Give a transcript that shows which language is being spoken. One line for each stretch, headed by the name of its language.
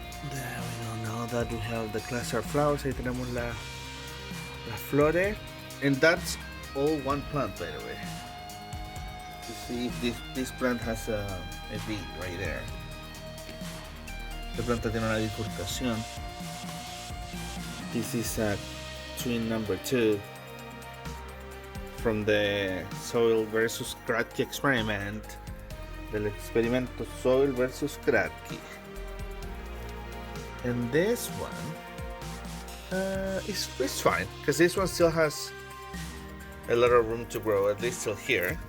English: There we go. Now that we have the cluster of flowers,
Spanish: ahí tenemos las flores.
English: And that's all one plant, by the way. You see, this plant has a V right there.
Spanish: La planta tiene una bifurcación.
English: This is twin number 2 from the soil versus kratky experiment.
Spanish: Del experimento soil versus kratky.
English: And this one is fine, because this one still has a lot of room to grow, at least till here.